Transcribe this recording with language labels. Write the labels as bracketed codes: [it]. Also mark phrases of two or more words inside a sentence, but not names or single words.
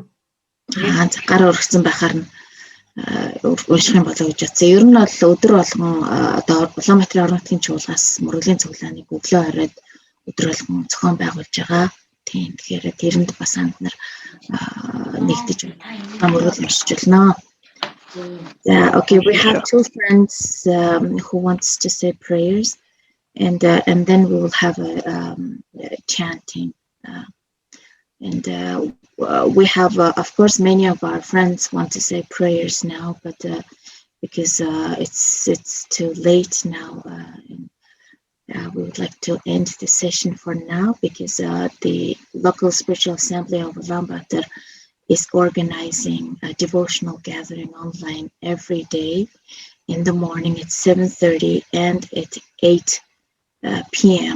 [mn] Гар өргөцсөн байхаар нь унших юм болоо гэж бодсон. Ер нь бол өдөр болгон одоо Улаанбаатарын орон нутгийн чуулгаас мөргөлийн цуглааныг өглөө оройд өдөр болгон зохион байгуулж байгаа. Тийм. Тэгэхээр тэрэнд бас анд нар нэгдэж мөргөл уншиж болно. [en] Okay, we have two friends who wants to say prayers, and then we will have a chanting. We have, of course, many of our friends want to say prayers now, but because it's too late now, we would like to end the session for now because the local spiritual assembly of Ulaanbaatar is organizing a devotional gathering online every day in the morning at 7:30 and at 8 p.m.